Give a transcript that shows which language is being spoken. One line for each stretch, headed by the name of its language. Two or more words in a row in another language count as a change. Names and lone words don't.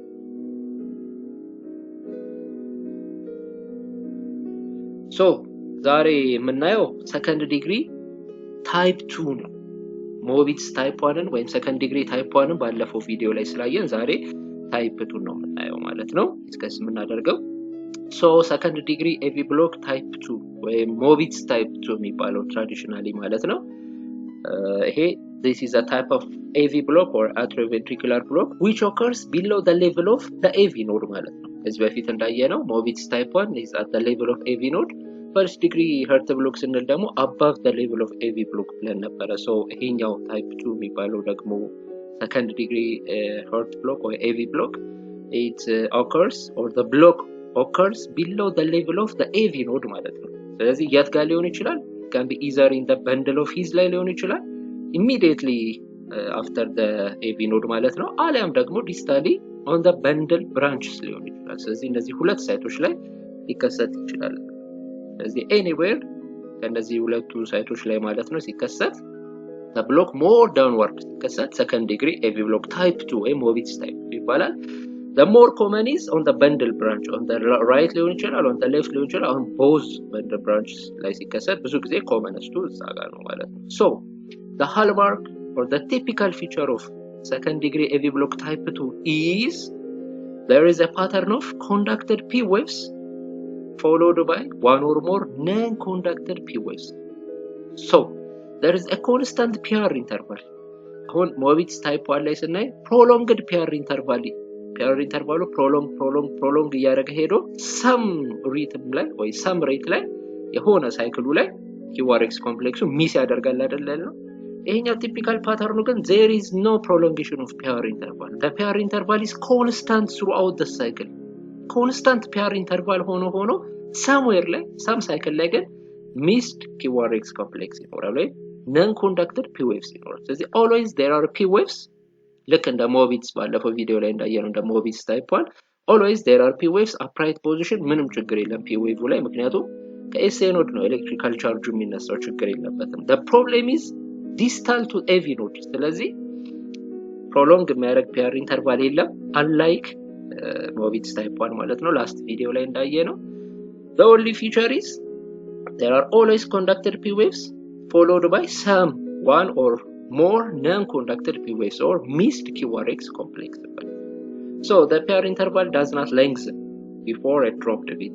Amharic: ሶ ዛሬ የምናየው
English: second degree type 2
Amharic: ነው። ሞቢትስ ታይፕ 1 ወይም
English: second degree type 1
Amharic: ባለፈው ቪዲዮ ላይ ስላየን ዛሬ ታይፕ 2 ነው የምናየው ማለት ነው። ዲስከስ የምናደርገው
English: so second degree AV block type 2 ወይም Mobitz type 2
Amharic: የሚባለው ትራዲሽናሊ ማለት ነው። ይሄ
English: this is a type of AV block or atrioventricular block which occurs below the level of the AV node
Amharic: ማለት ነው። ከዚህ በፊት እንዳየነው
English: Mobitz type 1 is at the level of AV node። first degree heart block
Amharic: ስንል ደግሞ
English: above the level of AV block
Amharic: ብለን ነበረ። ሶ ይሄኛው ታይፕ 2 የሚባለው ደግሞ
English: second degree heart block or AV block it occurs or the block occurs below the level of the AV node
Amharic: ማለት ነው። ስለዚህ የት ጋር ሊሆን ይችላል?
English: can be either in the bundle of his
Amharic: ላይ ሊሆን ይችላል
English: immediately after the AV node
Amharic: ማለት ነው። አሊያም ደግሞ
English: distally on the bundle branches
Amharic: ሊሆን ይችላል። ስለዚህ እነዚህ ሁለት ሳይቶች ላይ ሊከሰት ይችላል። ስለዚህ anywhere ከነዚህ ሁለቱ ሳይቶች ላይ ማለት ነው ሲከሰት
English: the block more downward
Amharic: ሲከሰት
English: second degree AV block type 2 ወይ Mobitz type ይባላል። the more common is on the bundle branch on the right
Amharic: ሊሆን ይችላል
English: on the left
Amharic: ሊሆን ይችላል
English: on both bundle branches
Amharic: ላይ ሲከሰት ብዙ ጊዜ
English: commonest
Amharic: እዛ ጋር ነው ማለት ነው።
English: so the hallmark or the typical feature of second degree AV block type 2 is there is a pattern of conducted P waves followed by one or more non-conducted P waves. So there is a constant PR interval.
Amharic: አሁን
English: Mobitz type 1
Amharic: ላይ ስናይ
English: prolonged PR interval
Amharic: prolong እያደረገ ሄዶ
English: some rhythm
Amharic: ላይ ወይ
English: some rate
Amharic: ላይ የሆነ ሳይክሉ ላይ QRX ኮምፕሌክሱ ሚስ ያደርጋል አይደል ነው። ይሄኛው ቲፒካል ፓተርኑ ግን
English: there is no prolongation of PR interval. The PR interval is constant throughout the cycle. constant PR interval ሆኖ somewhere ላይ some cycle
Amharic: ላይ ግን
English: missed QRX complex
Amharic: ይኖራል ወይ
English: non conducted P waves
Amharic: ይኖራል። ስለዚህ
English: always there are P waves
Amharic: ልክ እንደ ሞቢትስ ባለፈው ቪዲዮ ላይ እንዳየነው እንደ
English: Mobitz type 1 always there are P waves upright position
Amharic: ምንም ችግር የለም
English: P wave
Amharic: ላይ ምክንያቱም ከኤስኤ ኖድ ነው ኤሌክትሪካል ቻርጁ የሚነሳው ችግር የለበትም።
English: the problem is distal to AV node። ስለዚህ prolong የሚያደርግ PR interval የለም unlike Mobitz type 1
Amharic: ማለት ነው ላስት ቪዲዮ ላይ እንዳየነው።
English: the only feature is there are always conducted P waves followed by some one or more non-conducted P waves or missed QRX complex. So the PR interval does not lengthen before a dropped beat.